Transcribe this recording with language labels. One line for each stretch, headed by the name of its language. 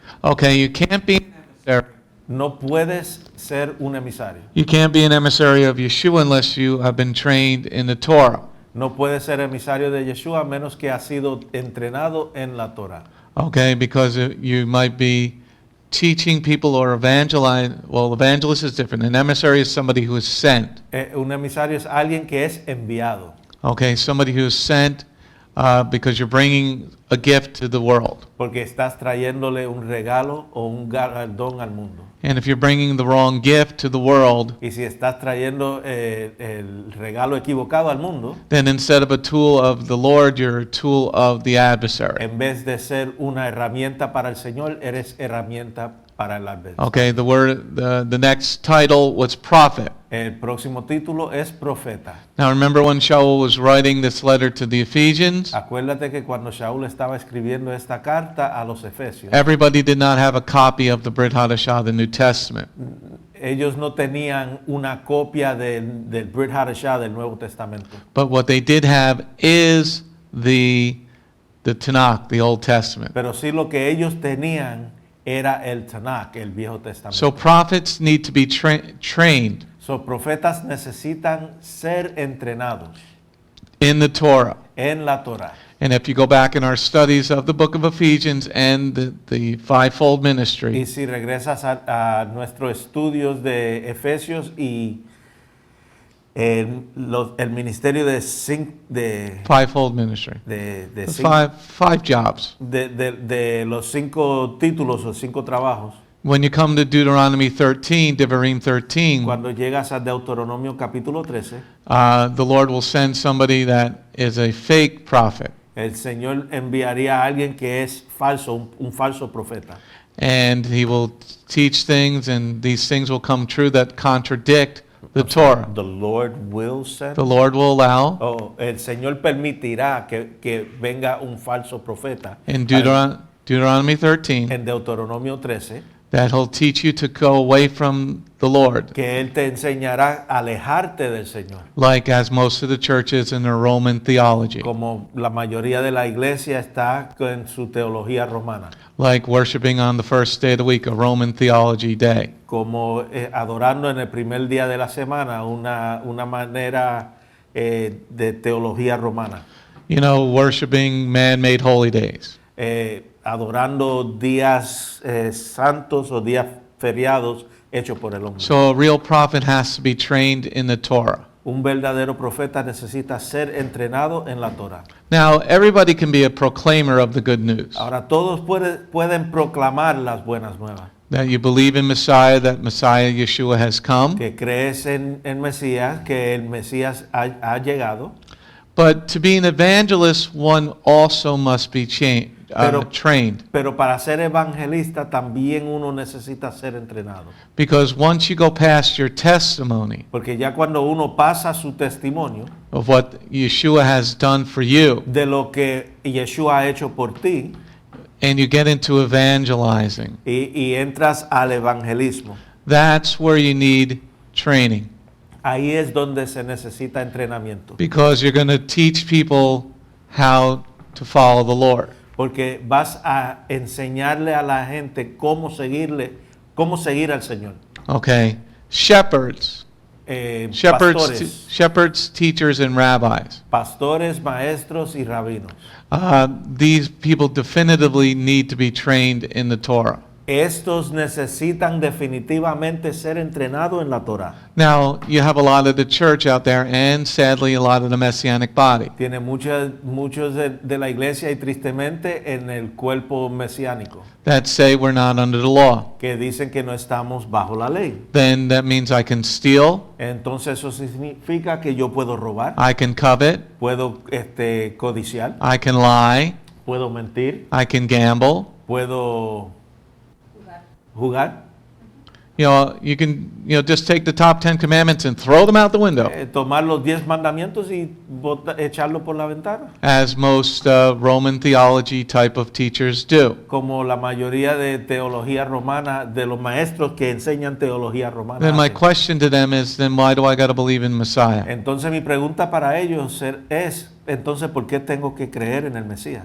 English: Okay, you can't be an emissary.
Spanish: No puedes ser un emisario.
English: You can't be an emissary of Yeshua unless you have been trained in the Torah.
Spanish: No puedes ser emisario de Yeshua a menos que has sido entrenado en la Torah.
English: Okay, because you might be teaching people or evangelizing. Well, evangelist is different. An emissary is somebody who is sent.
Spanish: Un emisario es alguien que es enviado.
English: Okay, somebody who is sent because you're bringing a gift to the world.
Spanish: Porque estás trayéndole un regalo o un galardón al mundo.
English: And if you're bringing the wrong gift to the world,
Spanish: Y si estás trayendo el regalo equivocado al mundo,
English: then instead of a tool of the Lord, you're a tool of the adversary.
Spanish: en vez de ser una herramienta para el Señor, eres herramienta para el adversario.
English: Okay, the next title was prophet.
Spanish: El próximo título es profeta.
English: Now remember when Sha'ul was writing this letter to the Ephesians,
Spanish: Acuérdate que cuando Sha'ul estaba escribiendo esta carta a los Efesios,
English: everybody did not have a copy of the Brit Hadashah, the New Testament.
Spanish: ellos no tenían una copia del Brit Hadashah del Nuevo Testamento.
English: But what they did have is the Tanakh, the Old Testament.
Spanish: Pero sí lo que ellos tenían era el Tanakh, el Viejo Testamento.
English: So prophets need to be trained
Spanish: So, profetas necesitan ser entrenados
English: in the Torah.
Spanish: en la Torah.
English: And if you go back in our studies of the book of Ephesians and the fivefold
Spanish: Y
English: ministry,
Spanish: si regresas a nuestros estudios de Efesios y el ministerio de
English: fivefold ministry, the five jobs.
Spanish: de los 5 títulos o 5 trabajos,
English: When you come to Deuteronomy 13, Devarim 13,
Spanish: cuando llegas a Deuteronomio capítulo 13,
English: the Lord will send somebody that is a fake prophet.
Spanish: el Señor enviaría a alguien que es falso, un falso profeta.
English: And he will teach things, and these things will come true that contradict the Torah. The Lord will send. The Lord will allow
Spanish: Oh, el Señor permitirá que venga un falso profeta
English: in Deuteronomy 13
Spanish: en Deuteronomio 13,
English: that he'll teach you to go away from the Lord,
Spanish: que Él te enseñará a alejarte del Señor,
English: like as most of the churches in their Roman theology,
Spanish: como la mayoría de la iglesia está en su teología romana,
English: like worshiping on the first day of the week, a Roman theology day.
Spanish: como adorando en el primer día de la semana, una manera de teología romana,
English: You know, worshiping man-made holy days.
Spanish: Adorando días santos o días feriados hechos por el hombre.
English: So a real prophet has to be trained in the Torah.
Spanish: Un verdadero profeta necesita ser entrenado en la Torah.
English: Now, everybody can be a proclaimer of the good news.
Spanish: Ahora todos pueden proclamar las buenas nuevas.
English: That you believe in Messiah, that Messiah Yeshua has come.
Spanish: Que crees en Mesías, que el Mesías ha llegado.
English: But to be an evangelist, one also must be trained.
Spanish: Pero para ser evangelista también uno necesita ser entrenado.
English: Because once you go past your testimony
Spanish: Porque ya cuando uno pasa su testimonio
English: of what Yeshua has done for you,
Spanish: de lo que Yeshua ha hecho por ti
English: and you get into evangelizing,
Spanish: y entras al evangelismo,
English: that's where you need training.
Spanish: ahí es donde se necesita entrenamiento.
English: Because you're going to teach people how to follow the Lord.
Spanish: Porque vas a enseñarle a la gente cómo seguir al Señor.
English: Okay. Shepherds,
Spanish: Pastores,
English: teachers, and rabbis.
Spanish: pastores, maestros y rabinos.
English: These people definitively need to be trained in the Torah.
Spanish: Estos necesitan definitivamente ser entrenados en la Torah.
English: Now, you have a lot of the church out there, and sadly, a lot of the Messianic body
Spanish: Tiene muchos de la iglesia y tristemente en el cuerpo mesiánico
English: that say we're not under the law.
Spanish: que dicen que no estamos bajo la ley.
English: Then that means I can steal,
Spanish: Entonces eso significa que yo puedo robar,
English: I can covet,
Spanish: puedo codiciar,
English: I can lie,
Spanish: puedo mentir,
English: I can gamble.
Spanish: puedo jugar.
English: You can, just take the top 10 commandments and throw them out the window,
Spanish: Tomar los 10 mandamientos y echarlo por la ventana,
English: as most Roman theology type of teachers do.
Spanish: como la mayoría de teología romana, de los maestros que enseñan teología romana
English: Then my
Spanish: hacen.
English: question to them is, then why do I got to believe in Messiah?
Spanish: Entonces mi pregunta para ellos es, entonces, ¿por qué tengo que creer en el Mesías?